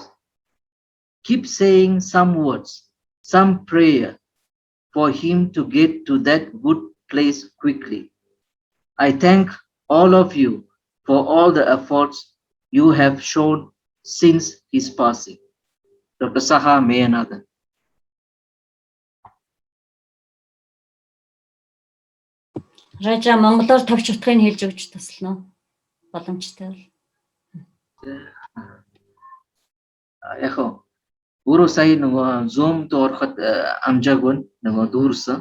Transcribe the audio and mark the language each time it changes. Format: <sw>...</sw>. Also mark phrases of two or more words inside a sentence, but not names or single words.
<en>Keep saying some words, some prayer for him to get to that good place quickly. I thank all of you for all the efforts you have shown since his passing. Dr. Saha Mayanathan.</en> <mn>Ража монголоор товч утгыг хэлж өгч туслана уу? Боломжтой бол. Яг өөрөө сая нөгөө Zoom-д ороход амжаагүй нөгөө дүүрсэн.</mn>